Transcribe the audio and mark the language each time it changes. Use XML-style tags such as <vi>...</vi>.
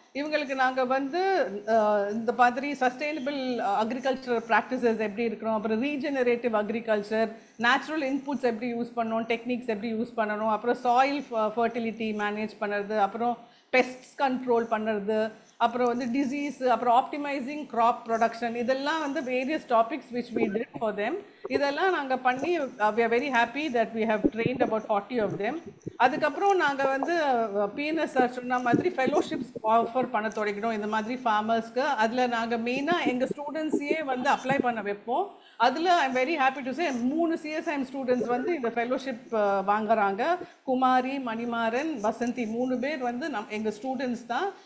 <ta>இவங்களுக்கு நாங்கள் வந்து இந்த மாதிரி சஸ்டைனபிள் அக்ரிகல்ச்சர் ப்ராக்டிசஸ் எப்படி இருக்கணும், அப்புறம் ரீஜெனரேட்டிவ் அக்ரிகல்ச்சர், நேச்சுரல் இன்புட்ஸ் எப்படி யூஸ் பண்ணணும், டெக்னிக்ஸ் எப்படி யூஸ் பண்ணணும், அப்புறம் சாயில் ஃபர்டிலிட்டி மேனேஜ் பண்ணுறது, அப்புறம் பெஸ்ட்ஸ் கண்ட்ரோல் பண்ணுறது, அப்புறம் வந்து டிசீஸ், அப்புறம் ஆப்டிமைசிங் க்ராப் ப்ரொடக்ஷன், இதெல்லாம் வந்து various topics</ta> <en>Which we did for them.</en> <ta>இதெல்லாம் நாங்கள் பண்ணி</ta> <en>we are very happy that we have trained about 40 of them.</en> <ta>அதுக்கப்புறம் நாங்கள் வந்து PNS சார் சொன்ன மாதிரி ஃபெலோஷிப்ஸ் ஆஃபர் பண்ண தொடங்கினோம் இந்த மாதிரி ஃபார்மர்ஸ்க்கு. அதில் நாங்கள் மெயினாக எங்கள் ஸ்டூடெண்ட்ஸையே வந்து அப்ளை பண்ண வைப்போம். அதில்</ta> <en>I'm very happy to say</en> <ta>3 CSIM students வந்து இந்த ஃபெலோஷிப் வாங்குறாங்க. குமாரி, மணிமாறன், வசந்தி 3 பேர் வந்து எங்கள் ஸ்டூடெண்ட்ஸ் தான்.</ta>